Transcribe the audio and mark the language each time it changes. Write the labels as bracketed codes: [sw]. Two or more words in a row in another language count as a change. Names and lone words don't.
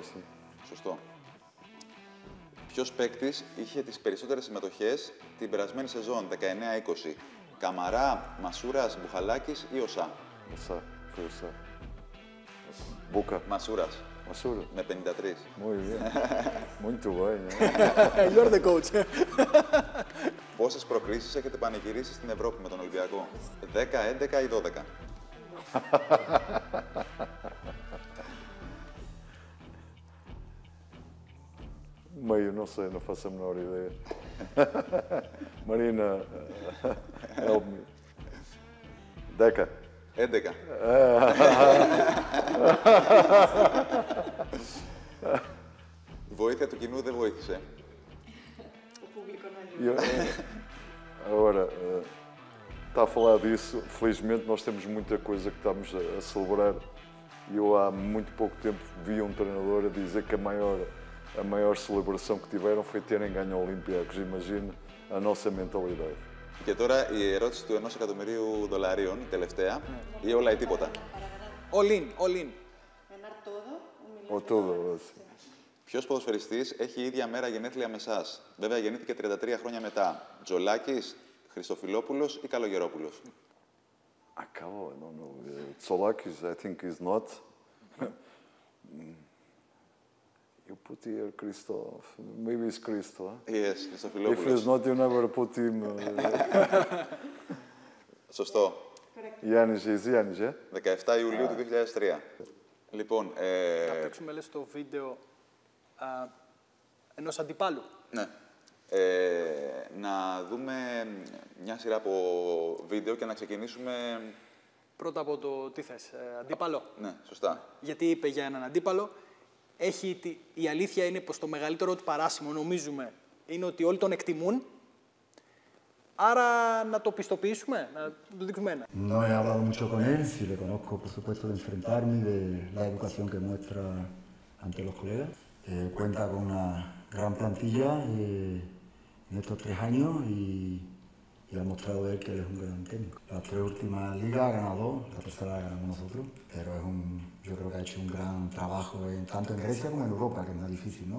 [el] Σωστό. Ποιος παίκτης είχε τις περισσότερες συμμετοχές την περασμένη σεζόν 19-20? Καμαρά, Μασούρας, Μπουχαλάκης ή Οσά? Οσά. Foi Οσά. Μπούκα. Μασούρας. Μασούρα. Με 53. [pt] Muito bem. Muito bem. [en] You're the coach. [el] Πόσες προκρίσεις έχετε πανηγυρίσει στην Ευρώπη με τον Ολυμπιακό? 10, 11 ή 12? [pt] Meio, não sei, não faço a menor ideia. [en] Marina, help me. [el] 10. 11. Η βοήθεια του κοινού δεν βοήθησε. [pt] Agora, está a falar disso, felizmente nós temos muita coisa que estamos a celebrar. E eu há muito pouco tempo vi um treinador a dizer que a maior celebração que tiveram foi terem ganho o Olympiacos. Imagina a nossa mentalidade. [el] Και τώρα η ερώτηση του $1 εκατομμυρίου, η τελευταία, ή όλα ή τίποτα? [en] All in, all in. [pt] Ou tudo, assim. [el] Ποιος ποδοσφαιριστής έχει ίδια μέρα γενέθλια με εσάς? Βέβαια γεννήθηκε 33 χρόνια μετά. Τζολάκης, Χριστοφιλόπουλος ή Καλογερόπουλος? [pt] Acabou, não, não. Tsolakis, [en] I think is not. You put here Christoph. Maybe it's Christoph. Yes, If [el] Χριστοφιλόπουλος. [en] it's not, you never put him. [el] Σωστό. Γιάννης, is Γιάννης, 17 Ιουλίου του 2003. Λοιπόν, Θα παίξουμε, λες, το βίντεο ενός αντιπάλου. ναι. Να δούμε μια σειρά από βίντεο και να ξεκινήσουμε... Πρώτα από το τι θες, αντίπαλο. Ναι, σωστά. Γιατί είπε για έναν αντίπαλο. Η αλήθεια είναι πως το μεγαλύτερο του παράσημο, νομίζουμε, είναι ότι όλοι τον εκτιμούν. Άρα να το πιστοποιήσουμε, να το δείξουμε ένα. [es] No he hablado mucho con él, sí le conozco, por supuesto, de enfrentarme y de la educación que muestra ante los colegas. Cuenta con una gran plantilla en estos 3 años y ha mostrado él que él es un gran técnico. Las 3 últimas ligas ha ganado 2, la tercera la ganamos nosotros, pero yo creo que ha hecho un gran trabajo tanto en Grecia como en Europa, que es más difícil, ¿no?